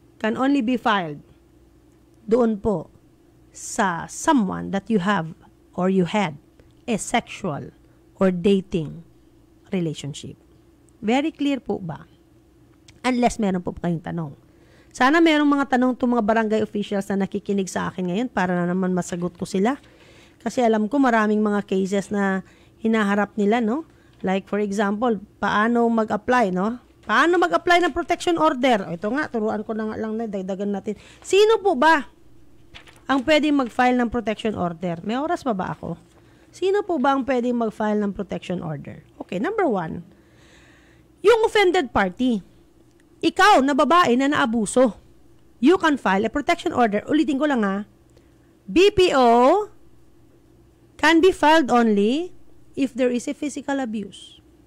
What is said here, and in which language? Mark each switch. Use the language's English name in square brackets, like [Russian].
[English] Can only be filed [Filipino] doon po sa [English] someone that you have or you had a sexual or dating relationship. Very clear [Filipino] po ba? Unless meron po kayong tanong. Sana merong mga tanong itong mga barangay officials na nakikinig sa akin ngayon para na naman masagot ko sila. Kasi alam ko maraming mga cases na hinaharap nila, no? Like for example, paano mag-apply, no? Paano mag-apply ng protection order? O, ito nga, turuan ko na nga lang na, dagdagan natin. Sino po ba ang pwedeng mag-file ng protection order? May oras pa ba ako? Sino po ba ang pwedeng mag-file ng protection order? Okay, number 1, yung offended party. Ikaw na babae na naabuso, [English] you can file a protection order. [Filipino] Ulitin ko lang, ha. [English] BPO can be filed only if there is a physical abuse.